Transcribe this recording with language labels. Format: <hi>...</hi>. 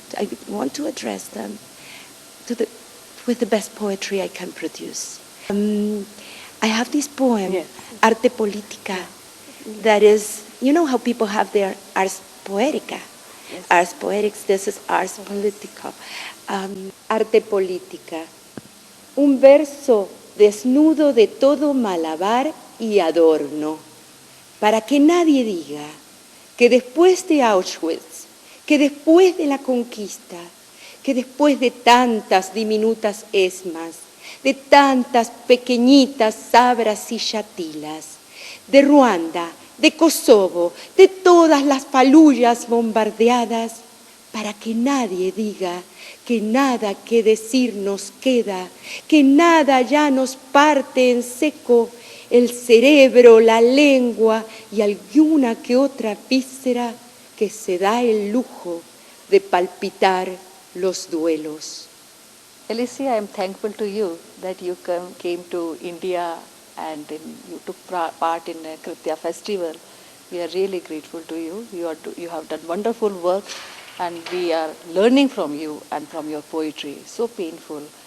<en>I want to address them with the best poetry I can produce. I have this poem, Arte Política, that is, you know how people have their Ars Poetica. Ars Poetics, this is Ars Politica.</en> <es>Arte Política. Un verso desnudo de todo malabar y adorno, para que nadie diga que después de Auschwitz, que después de la conquista, que después de tantas diminutas esmas, de tantas pequeñitas sabras y chatilas, de Ruanda, de Kosovo, de todas las falullas bombardeadas, para que nadie diga que nada que decir nos queda, que nada ya nos parte en seco el cerebro, la lengua y alguna que otra víscera que se da el lujo de palpitar los duelos.</es> <en>Alicia, I am thankful to you that you came to India and you took part in a Kritya festival. We are really grateful to you. You have done wonderful work and we are learning from you and from your poetry. So painful.</en>